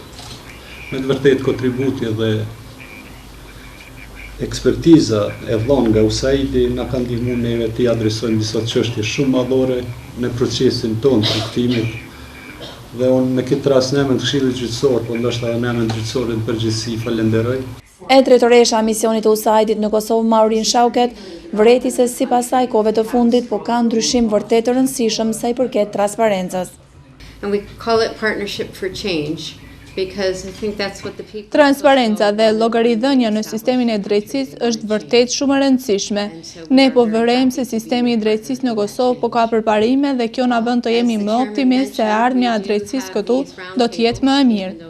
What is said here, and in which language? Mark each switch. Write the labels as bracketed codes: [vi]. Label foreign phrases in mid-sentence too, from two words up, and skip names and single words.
[sq] Me të vërtetë kontributi dhe ekspertiza e dhënë nga USAID-i na ka ndihmuar neve të adresojmë disa çështje shumë madhore në procesin tonë të rikthimit. Dhe unë në këtë rast në emër të Këshillit Gjyqësor, po ndoshta edhe në emër të gjyqësorit në përgjithësi falenderoj. E drejtoresha e misionit të USAID-it në Kosovë, Maurin Shauket, vëreti se sipas saj kohëve të fundit po ka ndryshim vërtet të rëndësishëm sa i përket transparencës. [en] And we call it Partnership for Change. [sq] Transparenca dhe llogaridhënia në sistemin e drejtësisë është vërtet shumë e rëndësishme. Ne po vërejmë se sistemi i drejtësisë në Kosovë po ka përparime dhe kjo na bën të jemi më optimist se ardhmja e drejtësisë këtu do të jetë më e mirë.